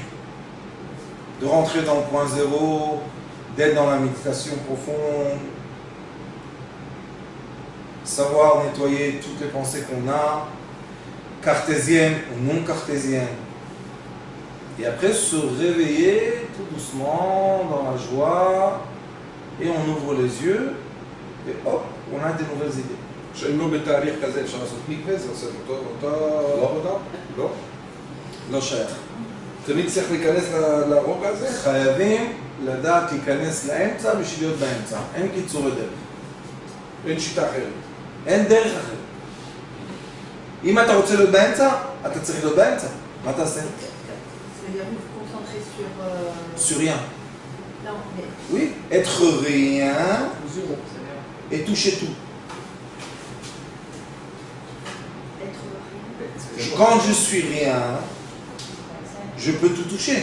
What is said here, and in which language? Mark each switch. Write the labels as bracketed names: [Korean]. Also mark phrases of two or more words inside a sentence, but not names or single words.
[French] De rentrer dans le point zéro, d'être dans la méditation profonde, savoir nettoyer toutes les pensées qu'on a, cartésiennes ou non cartésiennes. Et après se réveiller tout doucement dans la joie, et on ouvre les yeux, et hop, on a des nouvelles idées. [Hebrew] שאם לא בתהליך כזה אפשר לעשות מקווה, זה עושה אותה עבודה? לא. לא שייך. תמיד צריך להיכנס לרוגע הזה? חייבים לדעת להיכנס לאמצע בשביל להיות באמצע. אין קיצורי דרך. אין שיטה אחרת. אין דרך אחרת. אם אתה רוצה להיות באמצע, אתה צריך להיות באמצע. מה תעשה? [French] C'est-à-dire vous vous concentrez sur... Sur rien. Non, mais Oui, être rien et toucher tout. être rien. Quand je suis rien, je peux tout toucher.